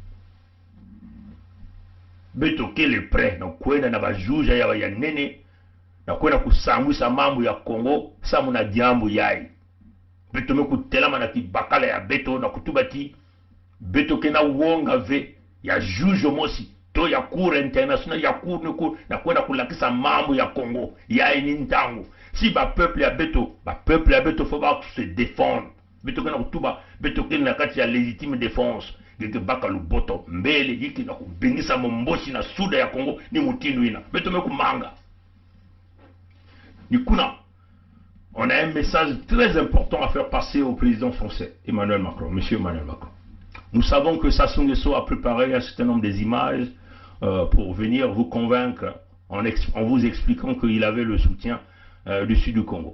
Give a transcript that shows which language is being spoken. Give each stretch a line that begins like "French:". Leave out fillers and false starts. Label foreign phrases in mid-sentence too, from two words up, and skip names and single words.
Kituba (Democratic Republic of Congo): beto kele pre na kwenda na bajuja ya nene na kwenda kusangwisa mambo ya Congo samu na diambo yai beto mekutelama na kibakala ya beto na kutubati beto kena wonga ve ya juge mosi to ya
French: cour international
Kituba (Democratic Republic of Congo): ya cour na kwenda kulakisa mambo ya Congo ya eni ntango si ba peuple ya beto
French: faut pas se défendre
Kituba (Democratic Republic of Congo): beto kena kutuba beto kena na kati ya
French: légitime défense
Kituba (Democratic Republic of Congo): geke baka luboto mbele yiki na kubingisa mombosi na suda ya Congo ni mutindu ina beto mekumanga ni kuna
French: on a un message très important à faire passer au président français Emmanuel Macron, monsieur Emmanuel Macron. Nous savons que Sassou Nguesso a préparé un certain nombre des images pour venir vous convaincre en vous expliquant qu'il avait le soutien du Sud du Congo.